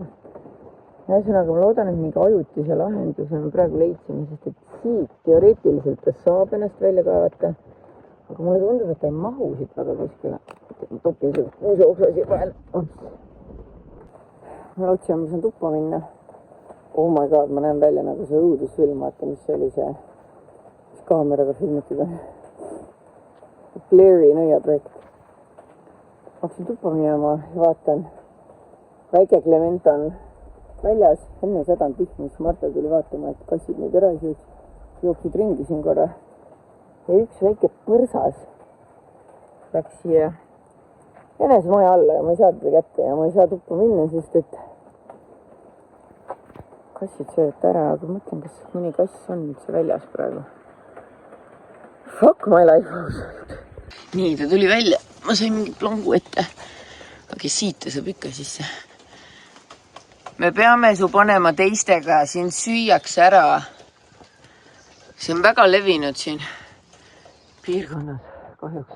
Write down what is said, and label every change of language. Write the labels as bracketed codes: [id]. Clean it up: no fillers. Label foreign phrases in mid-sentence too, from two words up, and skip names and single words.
[et] Ühesõnaga, ma loodan, et mingi ajutise lahenduse me praegu leidsime, sest et siit teoreetiliselt ta saab ennast välja kaevata. Aga mulle tundub, et ta ei mahu siit väga kuskile. Ma topin selle kuuse oksa siia vahel. Ma lootsin, et ma saan tuppa minna. [en] Oh my god, [et] ma näen välja nagu see õudusfilm, vaata, mis see oli see, mis kaameraga filmitud on. Blairi nõiaprojekt. Ma hakkasin tuppa minema ja vaatan. Väike Clementa on väljas, enne seda on tihmis. Marta tuli vaatama, et kassid neid ära jooksid ringi siin korra. Ja üks väike põrsas läks siia jänesemaja alla ja ma ei saa teda kätte ja ma ei saa tuppa minna, sest et kassid söövad ära, aga mõtlen, kas mõni kass on üldse väljas praegu. [en] Fuck my life. [et] Nii, ta tuli välja. Ma sain mingi plongu ette. Aga siit ta saab ikka sisse. Me peame su panema teistega. Siin süüakse ära. See on väga levinud siin piirkonnas kahjuks.